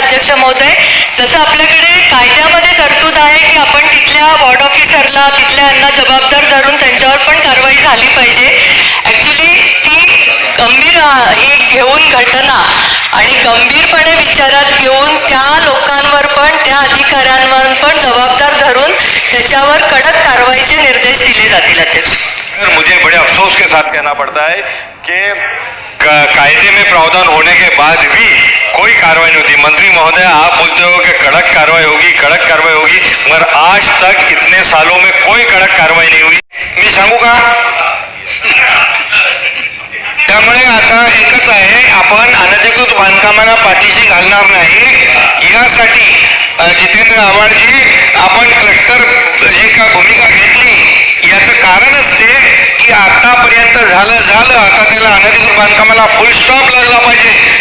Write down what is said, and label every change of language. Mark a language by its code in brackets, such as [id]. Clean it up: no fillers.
[mr] अध्यक्ष महोदय, जसं आपल्याकडे कायद्यामध्ये तरतूद आहे की आपण तिथल्या वॉर्ड ऑफिसरला तिथल्यांना जबाबदार धरून त्यांच्यावर पण कारवाई झाली पाहिजे. ॲक्च्युली ती गंभीर ही घेऊन घटना आणि गंभीरपणे विचारात घेऊन त्या लोकांवर पण त्या अधिकाऱ्यांवर पण जबाबदार धरून त्याच्यावर कडक कारवाईचे निर्देश दिले जातील. अध्यक्ष, [hi] मुझे बड़े अफसोस के साथ कहना पड़ता है कि कायदे में प्रावधान होने के बाद भी कोई कार्रवाई नहीं होती. मंत्री महोदय, आप बोलते हो कि कड़क कार्रवाई होगी, मगर आज तक इतने सालों में कोई कड़क कार्रवाई नहीं हुई. [mr] मी सांगू का? त्यामुळे आता एकच आहे, आपण अनधिकृत बांधकामांना पाठीशी घालणार नाही. यासाठी जितेंद्र आव्हाडजी, आपण क्लस्टर जी का भूमिका घेतली याचं कारणच ते की आतापर्यंत झालं आता त्याला अनधिकृत बांधकामाला फुल स्टॉप लागला पाहिजे.